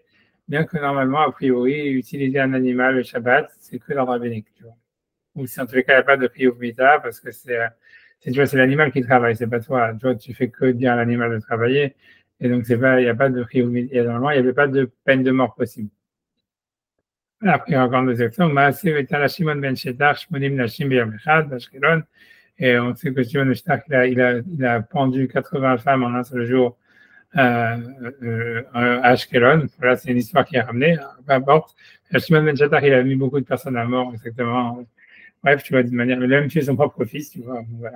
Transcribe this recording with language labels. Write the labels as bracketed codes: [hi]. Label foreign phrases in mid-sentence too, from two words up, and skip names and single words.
[fr] Bien que normalement, a priori, utiliser un animal le Shabbat, c'est que l'ordre rabbinique, tu vois. Ou si en tous les cas, il n'y a pas de [he] חיוב מיתה, [fr] parce que c'est l'animal qui travaille, c'est pas toi. Tu vois, tu fais que dire à l'animal de travailler. Et donc, il n'y a pas de [he] חיוב מיתה. [fr] Et normalement, il n'y avait pas de peine de mort possible. Après, encore deux exceptions. [he] מעשה ותלה שמעון בן שטח, שמונים נשים ביום אחד, [fr] d'Ashkelon. Et on sait que Shimon ben Shetar, il a pendu 80 femmes en un seul jour à Ashkelon. Voilà, c'est une histoire qui est ramenée, peu importe. Shimon ben Shetar, il a mis beaucoup de personnes à mort, exactement. Bref, tu vois, d'une manière, il a même tué son propre fils, tu vois, voilà.